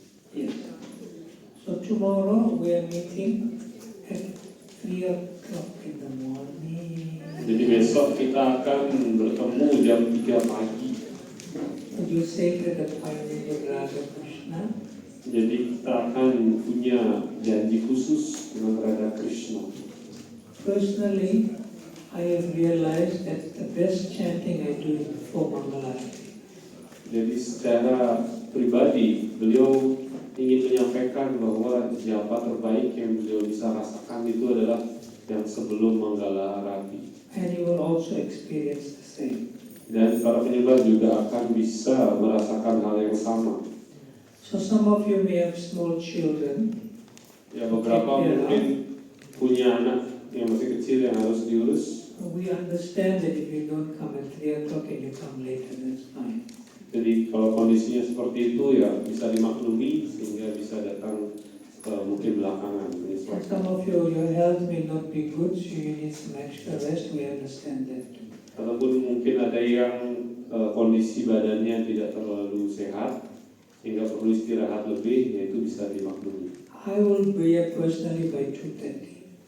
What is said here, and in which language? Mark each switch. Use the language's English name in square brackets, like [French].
[English] Yes. So tomorrow we are meeting at 3 o'clock in the morning. [Indonesian] Jadi besok kita akan bertemu jam 3 pagi. [English] Would you say to the appointment of Radha Krishna? [Indonesian] Jadi kita akan punya janji khusus dengan Radha Krishna. [English] Personally, I have realized that the best chanting I do is before Mangala. [Indonesian] Jadi secara pribadi beliau ingin menyampaikan bahwa japa terbaik yang beliau bisa rasakan itu adalah yang sebelum Manggala Arati. [English] And you will also experience the same. [Indonesian] Dan para penyembah juga akan bisa merasakan hal yang sama. [English] So some of you may have small children. [Indonesian] Ya, beberapa mungkin punya anak yang masih kecil yang harus diurus. [English] We understand that if you don't come at 3 o'clock and you come later, that's fine. [Indonesian] Jadi kalau kondisinya seperti itu ya bisa dimaklumi sehingga bisa datang mungkin belakangan. [English] And some of you, your health may not be good, so you need some extra rest. We understand that. [Indonesian] Ataupun mungkin ada yang kondisi badannya tidak terlalu sehat sehingga perlu istirahat lebih, yaitu bisa dimaklumi. [English] I will be here personally by 2:30.